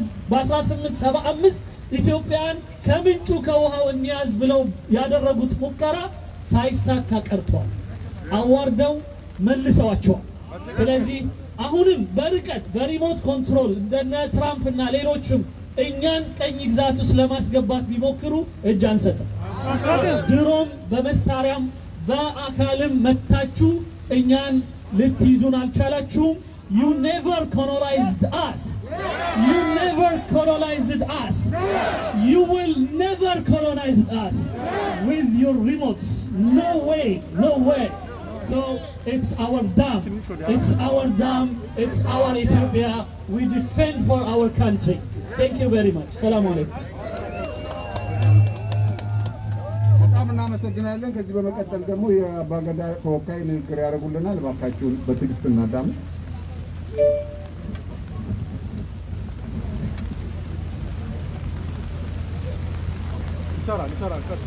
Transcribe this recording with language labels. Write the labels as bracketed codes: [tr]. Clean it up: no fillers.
[am] በ1875 ኢትዮጵያን ከምንጩ ከውሃው እንያዝ ብለው ያደረጉት ሙከራ ሳይሳካ ቀርቷል። አዋርደው መልሰዋቸዋል። ስለዚህ አሁንም በርቀት በሪሞት ኮንትሮል እንደነ ትራምፕ እና ሌሎችም እኛን ቀኝ ግዛት ውስጥ ለማስገባት ቢሞክሩ እጅ አንሰጥም። ድሮም በመሳሪያም በአካልም መታችሁ እኛን ልትይዙን አልቻላችሁም። [en] You never colonized us. You never colonized us. You will never colonize us with your remotes. No way, no way. So it's our dam. It's our dam. It's our Ethiopia. We defend for our country. Thank you very much. Assalamu alaikum. [am] በጣም እናመሰግናለን። ከዚህ በመቀጠል ደግሞ የአባገዳ ተወካይ ንግግር ያደርጉልናል። እባካችሁን በትዕግስት እናዳምጥ። ይሰራል።